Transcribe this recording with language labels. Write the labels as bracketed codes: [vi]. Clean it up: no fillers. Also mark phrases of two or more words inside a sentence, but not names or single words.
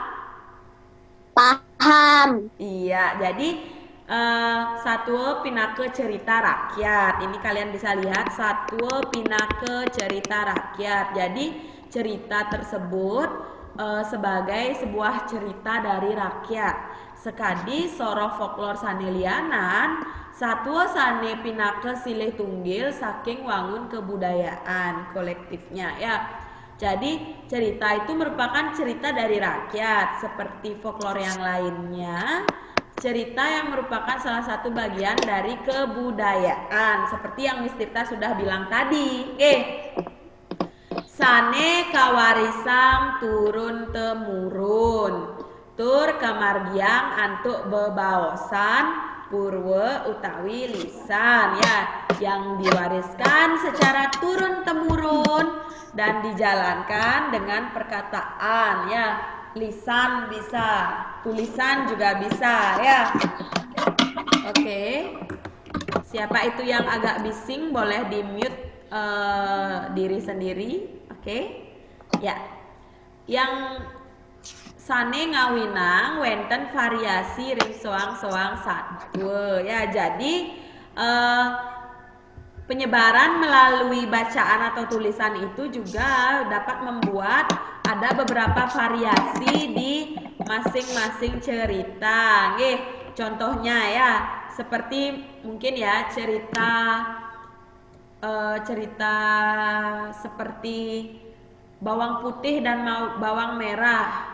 [id] Paham. Iya, jadi Satwa Pinake Cerita Rakyat. Ini kalian bisa lihat Satwa Pinake Cerita Rakyat. Jadi cerita tersebut sebagai sebuah cerita dari rakyat. [ban] Sekadi soro folklor sanelianan, satwa sane pinake silih tunggil saking wangun kebudayaan kolektifnya ya. [id] Jadi cerita itu merupakan cerita dari rakyat seperti folklor yang lainnya. Cerita yang merupakan salah satu bagian dari kebudayaan seperti yang Miss Tirta sudah bilang tadi. [ban] Sane kawarisam turun temurun tur kemargiang antuk bebaosan purwe utawi lisan ya, [id] yang diwariskan secara turun-temurun dan dijalankan dengan perkataan ya. Lisan bisa, tulisan juga bisa ya. Oke. Siapa itu yang agak bising boleh di-mute diri sendiri. Oke. Ya. [ban] Yang sane ngawinang wenten variasi ring soang-soang satwa ya. [id] Jadi penyebaran melalui bacaan atau tulisan itu juga dapat membuat ada beberapa variasi di masing-masing cerita. Nggih, contohnya ya seperti mungkin ya cerita seperti bawang putih dan bawang merah.